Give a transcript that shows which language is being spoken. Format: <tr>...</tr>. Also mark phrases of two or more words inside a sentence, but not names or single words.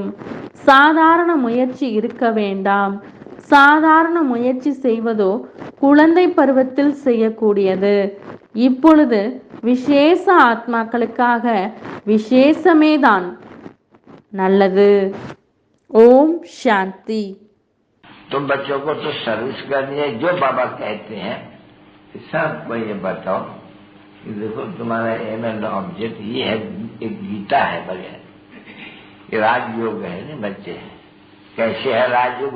<ta>சாதாரண முயற்சி இருக்க வேண்டாம். சாதாரண முயற்சி செய்வதோ குழந்தை பருவத்தில் செய்யக்கூடியது. இப்பொழுது விசேஷ ஆத்மாக்களுக்காக விசேஷமேதான் நல்லது. ஓம் சாந்தி.</ta> <hi>तो बच्चों को तो सर्विस करनी है। जो बाबा कहते हैं सबको ये बताओ कि देखो तुम्हारा</hi> <en>aim and object</en> <hi>ये है, एक गीता है बगैर, ये राजयोग है ना बच्चे। कैसे है राजयोग?</hi>